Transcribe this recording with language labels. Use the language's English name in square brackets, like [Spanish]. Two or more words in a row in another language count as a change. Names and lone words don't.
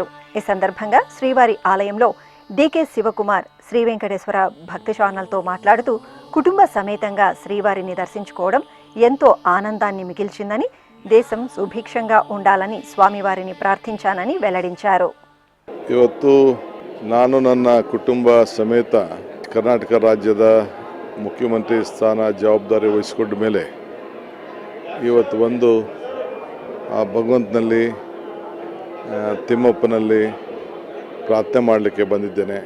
[Telugu] ఈ సందర్భంగా శ్రీవారి ఆలయంలో డీకే శివకుమార్ శ్రీ వెంకటేశ్వర భక్తి ఛానల్తో మాట్లాడుతూ కుటుంబ సమేతంగా శ్రీవారిని దర్శించుకోవడం ఎంతో ఆనందాన్ని మిగిల్చిందని, దేశం సుభిక్షంగా ఉండాలని స్వామివారిని ప్రార్థించానని వెల్లడించారు. [Kannada] ಇವತ್ತು ನಾನು ನನ್ನ ಕುಟುಂಬ ಸಮೇತ ಕರ್ನಾಟಕ ರಾಜ್ಯದ ಮುಖ್ಯಮಂತ್ರಿ ಸ್ಥಾನ ಜವಾಬ್ದಾರಿ ವಹಿಸಿಕೊಂಡ ಮೇಲೆ ಇವತ್ತು ಒಂದು ಆ ಭಗವಂತನಲ್ಲಿ ತಿಮ್ಮಪ್ಪನಲ್ಲಿ ಪ್ರಾರ್ಥನೆ ಮಾಡಲಿಕ್ಕೆ ಬಂದಿದ್ದೇನೆ.